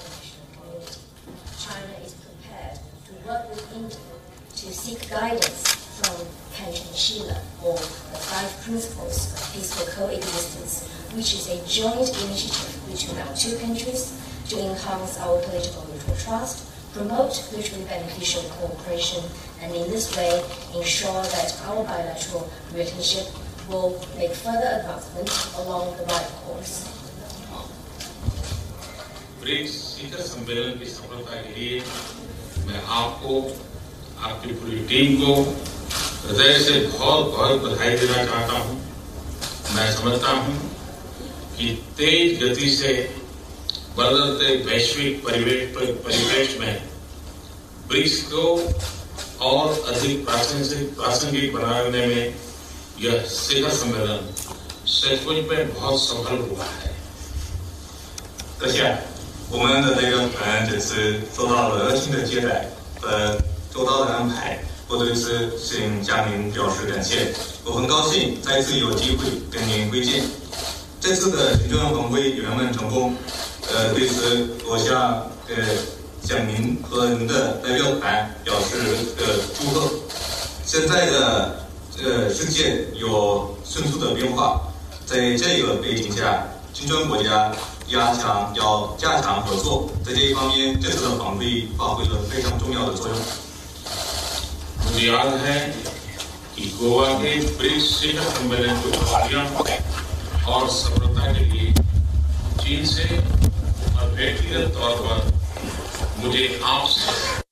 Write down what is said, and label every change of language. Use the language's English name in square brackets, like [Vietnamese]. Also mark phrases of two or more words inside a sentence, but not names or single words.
[English] China is prepared to work with India to seek guidance from President Xi on the 5 principles of peaceful coexistence, which is a joint initiative between our two countries to enhance our political mutual trust, promote mutually beneficial cooperation, and in this way ensure that our bilateral relationship will make further advancement along the right course. [Hindi] ब्रिक्स शिखर सम्मेलन की सफलता के लिए मैं आपको, आपकी पूरी टीम को हृदय से बहुत बहुत बधाई देना चाहता हूं। मैं समझता हूं कि तेज गति से बदलते वैश्विक परिवेश में ब्रिक्स को और अधिक प्रासंगिक बनाने में यह शिखर सम्मेलन सचमुच में बहुत सफल हुआ है। [Chinese] 阁下，我们的这个团这次受到了热情的接待和周到的安排，我对此先向您表示感谢。我很高兴再次有机会跟您会见。这次的行政峰会圆满成功，对此我向您和您的代表团表示祝贺。现在的世界有迅速的变化，在这个背景下，金砖国家要加强合作，在这一方面，这次的峰会发挥了非常重要的作用。 [Hindi] मुझे याद है कि गोवा के ब्रिक्स शिखर सम्मेलन को खुशियां और सफलता के लिए चीन से और व्यक्तिगत तौर पर मुझे आपसे